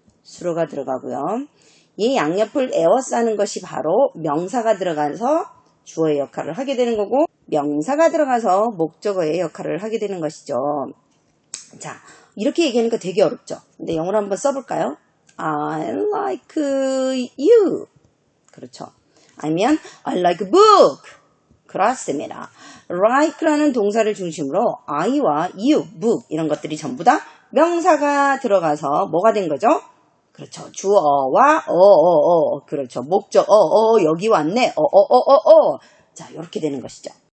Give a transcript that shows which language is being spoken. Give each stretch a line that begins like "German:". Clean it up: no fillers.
Korean: 수로가 들어가고요. 이 양옆을 에워싸는 것이 바로 명사가 들어가서 주어의 역할을 하게 되는 거고, 명사가 들어가서 목적어의 역할을 하게 되는 것이죠. 자, 이렇게 얘기하니까 되게 어렵죠. 근데 영어로 한번 써볼까요?
English: I like you.
Korean: 그렇죠. 아니면
English: I like book.
Korean: 그렇습니다. like라는 동사를 중심으로 I와 you, book 이런 것들이 전부 다 명사가 들어가서 뭐가 된 거죠? 그렇죠. 주어와 그렇죠. 목적 여기 왔네. 자, 이렇게 되는 것이죠.